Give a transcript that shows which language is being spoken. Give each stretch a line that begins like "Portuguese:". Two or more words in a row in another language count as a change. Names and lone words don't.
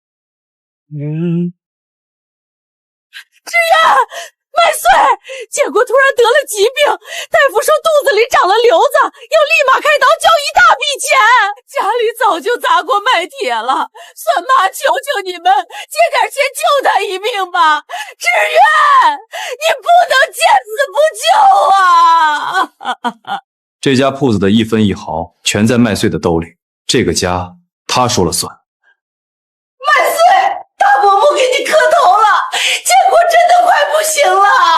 Chinese: 志遠，麥穗，建國突然得了疾病，大夫說肚子裡長了瘤子，要立馬開刀交一大筆錢。家裡早就砸過賣鐵了，孫媽求求你們借點錢救他一命吧。志遠，你不能見死不救啊！這家鋪子的一分一毫全在麥穗的兜裡，這個家他說了算。麥穗，大伯母給你磕頭了，建國真的快不行了。